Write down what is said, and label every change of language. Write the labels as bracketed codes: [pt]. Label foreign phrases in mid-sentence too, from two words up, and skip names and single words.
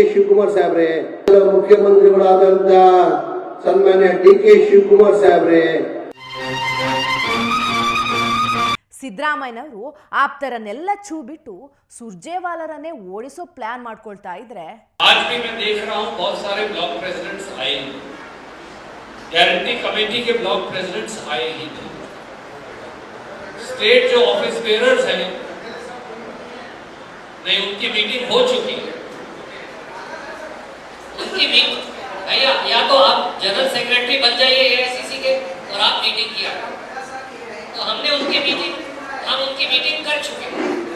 [kn] ಶಿವಕುಮಾರ್ ಸಾಹೇಬ್ರೆ, ಮುಖ್ಯಮಂತ್ರಿಗಳಾದಂತ ಸನ್ಮಾನ್ಯ ಡಿ.ಕೆ. ಶಿವಕುಮಾರ್ ಸಾಹೇಬ್ರೆ, ಸಿದ್ದರಾಮಯ್ಯನವರು ಆಪ್ತರನ್ನೆಲ್ಲ ಛೂ ಬಿಟ್ಟು ಸುರ್ಜೇವಾಲರನ್ನೇ ಓಡಿಸೋ ಪ್ಲಾನ್ ಮಾಡ್ಕೊಳ್ತಾ ಇದ್ರೆ [en] Guarantee Committee [hi] के [en] block presidents [hi] आए ही थे। स्टेट जो [en] office bearers [hi] हैं, नहीं उनकी मीटिंग हो चुकी है। उनकी मीटिंग भैया, या तो आप [en] general secretary [hi] बन जाइए एआईसीसी के और आप मीटिंग किया, तो हम उनकी मीटिंग कर चुके हैं।